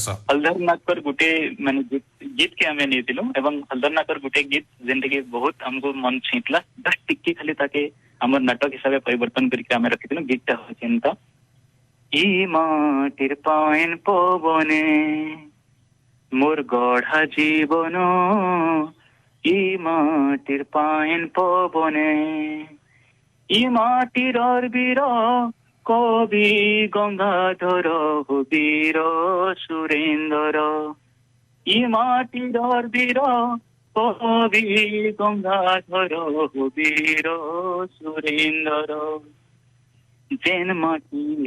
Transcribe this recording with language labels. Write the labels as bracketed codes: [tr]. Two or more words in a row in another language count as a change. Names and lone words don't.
[or] ହଲଧର ନାଗର ଗୋଟେ ମାନେ ଗୀତ କେ ଆମେ ନେଇଥିଲୁ ଏବଂ ହଲଧର ନାଗର ଗୋଟେ ଗୀତ ଯେମିତିକି ବହୁତ ଆମକୁ ମନ ଛୁଇଁଥିଲା, ଜଷ୍ଟ ଟିକେ ଖାଲି ତାକେ ଆମର ନାଟକ ହିସାବରେ ପରିବର୍ତ୍ତନ କରିକି ଆମେ ରଖିଥିଲୁ। ଗୀତଟା ହଉଛି ଏନ୍ତା, [spv] ଇ ମାଟିର ପାଏନ ପବନେ ମୋର ଗଢ଼ା ଜୀବନ ଇ ମାଟିର ପାଏନ ପବନେ ଇ ମାଟିର ବୀର କବି ଗଙ୍ଗାଧର ବୀର ସୁରେନ୍ଦର ଇ ମାଟିର ବୀର କବି ଗଙ୍ଗାଧର ବୀର ସୁରେନ୍ଦର ଯେନ ମାଟି